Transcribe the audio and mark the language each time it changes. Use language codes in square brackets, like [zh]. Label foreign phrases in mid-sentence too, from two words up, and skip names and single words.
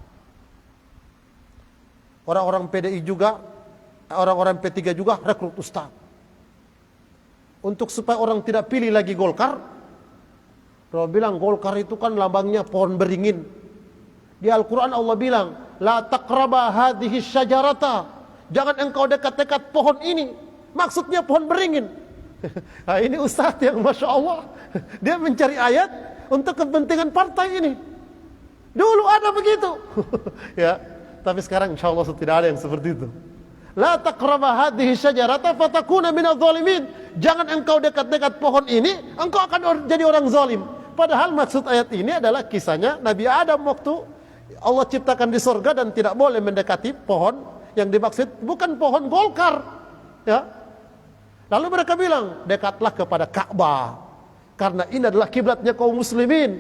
[id] Orang-orang PDI juga, orang-orang P3 juga rekrut ustadz. Untuk supaya orang tidak pilih lagi Golkar, Allah bilang Golkar itu kan lambangnya pohon beringin. Di Al-Quran Allah bilang, [ar] لا تقربا هذه الشجرة. [id] Jangan engkau dekat-dekat pohon ini. Maksudnya pohon beringin. Nah, ini ustadz yang [ar] ما شاء الله, [id] dia mencari ayat untuk kepentingan partai ini. Dulu ada begitu. Ya, tapi sekarang [ar] إن شاء الله [id] tidak ada yang seperti itu. [ar] لا تقربا هذه الشجرة فتكونا من الظالمين. [id] Jangan engkau dekat-dekat pohon ini, engkau akan jadi orang zalim. Padahal maksud ayat ini adalah kisahnya Nabi Adam waktu Allah ciptakan di surga dan tidak boleh mendekati pohon yang dimaksud bukan pohon Golkar. Ya. Lalu mereka bilang, dekatlah kepada Ka'bah, karena ini adalah kiblatnya kaum muslimin.